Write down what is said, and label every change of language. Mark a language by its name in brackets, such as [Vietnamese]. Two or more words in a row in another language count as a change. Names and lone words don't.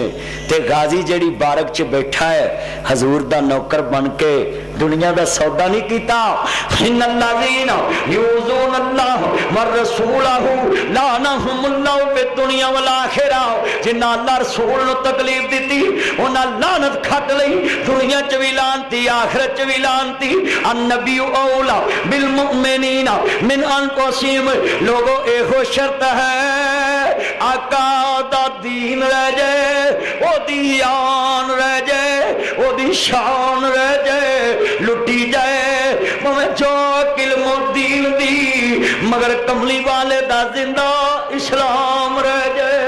[Punjabi] تے غازی جیڑی بارک چ بیٹھا ہے حضور دا نوکر بن کے دنیا دا سودا نہیں کیتا. [Arabic] إن الذين يؤذون الله ورسوله لعنهم الله في الدنيا والآخرة. [Punjabi] جنہاں اللہ رسول نوں تکلیف دتی انہاں لعنت کھٹ لئی، دنیا چ بھی لعنتی آخرت چ بھی لعنتی. [Arabic] النبي أولى بالمؤمنين من أنفسهم. [Punjabi] لوکو ایہو شرط ہے آقا دا دین رہ جائے، اودی آن رہ جائے، اودی شان رہ جائے، لٹی جائے بھاویں جو علم دین دی، مگر کملی والے دا زندہ اسلام رہ جائے.